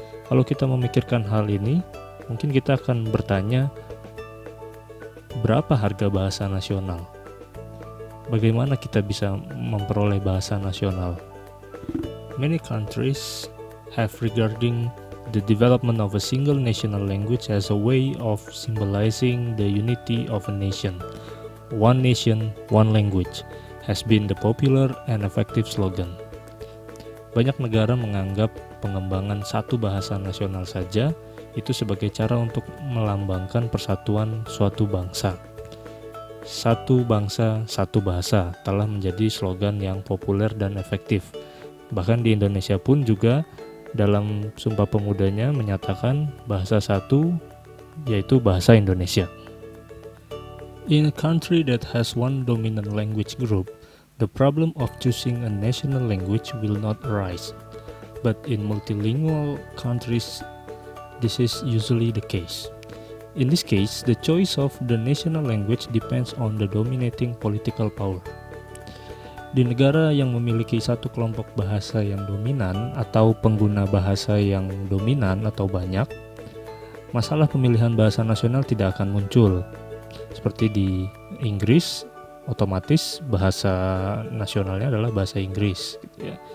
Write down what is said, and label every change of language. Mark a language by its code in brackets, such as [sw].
[id] Kalau kita memikirkan hal ini, mungkin kita akan bertanya, berapa harga bahasa nasional? Bagaimana kita bisa memperoleh bahasa nasional? [en] Many countries have regarding the development of a single national language as a way of symbolizing the unity of a nation. One nation, one language has been the popular and effective slogan. [id] Banyak negara menganggap pengembangan satu bahasa nasional saja itu sebagai cara untuk melambangkan persatuan suatu bangsa. Satu bangsa, satu bahasa telah menjadi slogan yang populer dan efektif. Bahkan di Indonesia pun juga dalam Sumpah Pemudanya menyatakan bahasa satu, yaitu bahasa Indonesia. [en] In a country that has one dominant language group, the problem of choosing a national language will not arise. But in multilingual countries, this is usually the case. In this case, the choice of the national language depends on the dominating political power. [id] Di negara yang memiliki satu kelompok bahasa yang dominan atau pengguna bahasa yang dominan atau banyak, masalah pemilihan bahasa nasional tidak akan muncul. Seperti di Inggris, otomatis bahasa nasionalnya adalah bahasa Inggris, gitu ya.